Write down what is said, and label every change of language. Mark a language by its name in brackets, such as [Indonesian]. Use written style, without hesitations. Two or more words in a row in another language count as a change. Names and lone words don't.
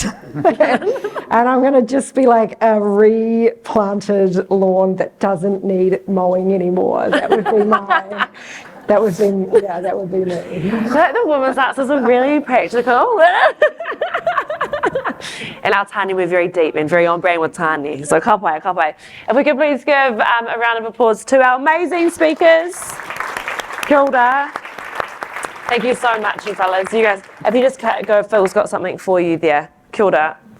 [English] And I'm going to just be like a replanted lawn that doesn't need mowing anymore. That would be mine. That would be me. The woman's answers are really practical. And our tāne, we're very deep and very on brand with tāne. [Māori] So ka pai. [English] If we could please give a round of applause to our amazing speakers. [Māori] Kia ora. [English] Thank you so much, you fellas. You guys, if you just go, Phil's got something for you there. [Māori] Kia ora.